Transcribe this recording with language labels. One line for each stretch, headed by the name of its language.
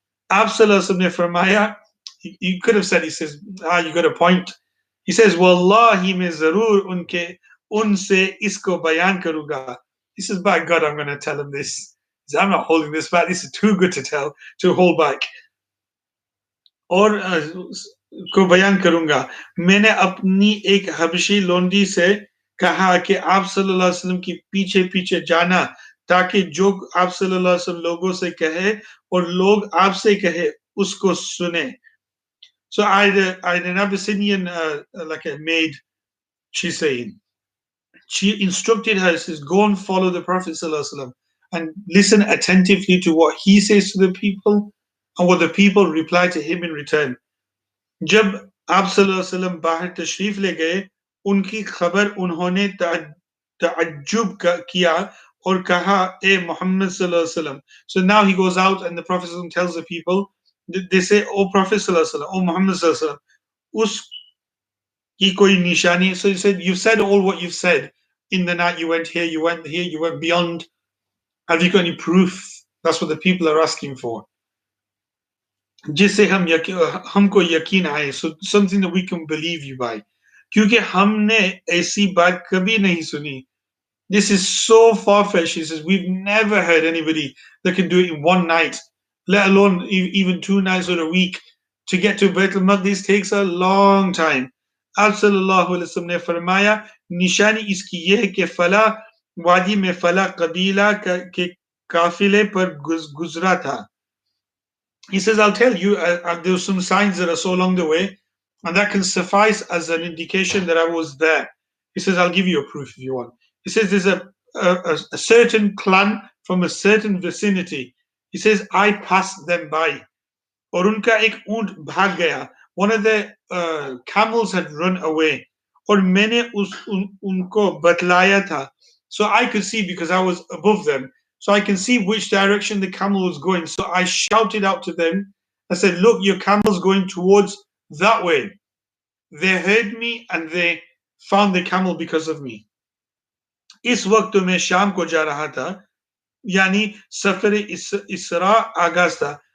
English: Absalom from Maya, he could have said, he says, you got a point. He says,
Hindi: Wallahi mein zarur unse isko bayan karuga.
English: He says, by God, I'm going to tell him this. He says, I'm not holding this back. This is too good to hold back.
Hindi: और को बयान करूंगा. मैंने अपनी एक हबशी लोंडी से कहा कि आप सल्लल्लाहु अलैहि वसल्लम की पीछे पीछे जाना ताकि जो आप सल्लल्लाहु अलैहि वसल्लम लोगों से कहे और लोग आपसे कहे उसको सुने.
English: So I had an Abyssinian like a maid, she's saying. She instructed her, says, go and follow the Prophet sallallahu alaihi wasallam and listen attentively to what he says to the people and what the people reply to him in return.
Hindi: जब आप सल्लल्लाहु अलैहि वसल्लम बाहर तशरीफ ले गए, उनकी खबर उन्होंने ताज्जुब किया और कहा, ए मोहम्मद सल्लल्लाहु अलैहि वसल्लम.
English: So now he goes out and the Prophet tells the people, they say, O Prophet sallallahu alaihi wasallam, O Muhammad sallallahu alaihi wasallam,
Hindi: us की कोई निशानी.
English: So he said, you've said all what you've said. In the night you went here, you went here, you went beyond. Have you got any proof? That's what the people are asking for.
Hindi: जिससे हमको यकीन आए,
English: so something that we can believe you by.
Hindi: क्योंकि हमने ऐसी बात कभी नहीं सुनी
English: This is so far-fetched. He says, we've never heard anybody that can do it in one night, let alone even 2 nights or a week. To get to Baitul Maqdis takes a long time.
Hindi: आप सल्लल्लाहु अलैहि वसल्लम ने फरमाया, निशानी इसकी ये है कि फला वादी में फला कबीला के काफिले पर गुजरा था.
English: He says, I'll tell you, there were some signs that are so along the way, and that can suffice as an indication that I was there. He says, I'll give you a proof if you want. He says, there's a certain clan from a certain vicinity. He says, I passed them by.
Hindi: और उनका एक ऊंट भाग गया.
English: One of the camels had run away.
Hindi: और मैंने उनको बतलाया था.
English: So I could see because I was above them. So I can see which direction the camel was going. So I shouted out to them. I said, look, your camel's going towards that way. They heard me and they found the camel because of me.
Hindi: इस वक्त मैं शाम को जा रहा था, यानी सफर इसरा आगाज था.